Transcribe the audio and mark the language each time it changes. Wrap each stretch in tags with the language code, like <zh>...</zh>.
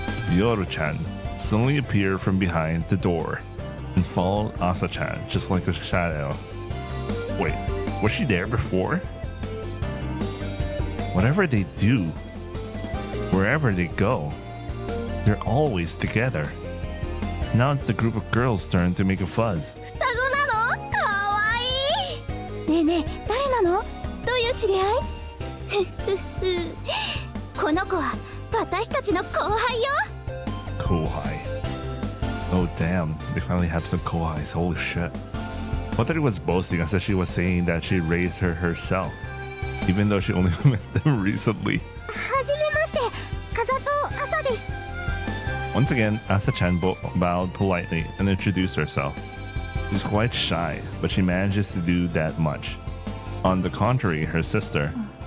<en>Yoru-chan suddenly appeared from behind the door and followed Asa-chan just like a shadow. Wait, was she there before? Whatever they do, wherever they go, they're always together. Now it's the group of girls' turn to make a fuzz.</en> <ja>双子なの？かわいい。ねえねえ、誰なの？どういう知り合い？ふふふ。この子は私たちの後輩よ。 Kohai.</ja> <en>Oh damn, they finally have some Kohais, holy shit. I thought he was boasting as if she was saying that she raised her herself, even though she only met them recently.</en> <ja>はじめまして、風戸朝です。</ja> <en>Once again, Asa-chan bowed politely and introduced herself. She's quite shy, but she manages to do that much. On the contrary, her sister... ...</en>